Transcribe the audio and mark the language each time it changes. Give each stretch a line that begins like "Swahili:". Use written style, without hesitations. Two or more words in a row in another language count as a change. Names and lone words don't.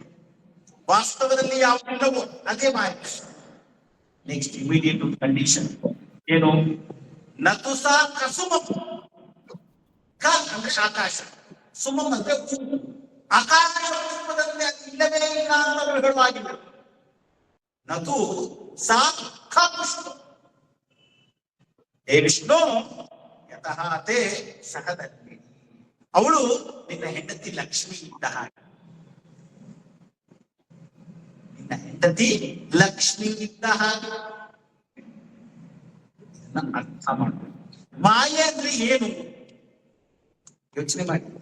Kannada: ವಾಸ್ತವದಲ್ಲಿ ಯಾವುದಿಲ್ಲವೋ ಅದೇ ಮಾಯ.
English: next immediate condition
Kannada: ಏನು?
Sanskrit: ನತುಸ ಕಸುಮಂ,
Kannada: ಕ ಅಂದ್ರೆ ಆಕಾಶ, ಸುಮಂ ಅಂದ್ರೆ ಆಕಾಶ ರೂಪದಲ್ಲಿ ಅದು ಇಲ್ಲವೇ ಇಲ್ಲ ಅಂತ ಹೇಳುವಾಗಿಲ್ಲ.
Sanskrit: ನತು ಸಾ ಖ ವಿಷ್ಣು, ಹೇ ವಿಷ್ಣು ಯತಃ ತೇ ಸಹಧರ್ಮಿಣಿ,
Kannada: ಅವಳು ನಿನ್ನ ಹೆಂಡತಿ ಲಕ್ಷ್ಮಿ ಇದ್ದ ಹಾಗೆ. ನಿನ್ನ ಹೆಂಡತಿ ಲಕ್ಷ್ಮಿ ಇದ್ದ ಹಾಗೆ. ಅರ್ಥ ಮಾಡ್ಬೇಕು. ಮಾಯೆ ಅಂದ್ರೆ ಏನು ಯೋಚನೆ ಮಾಡಿ.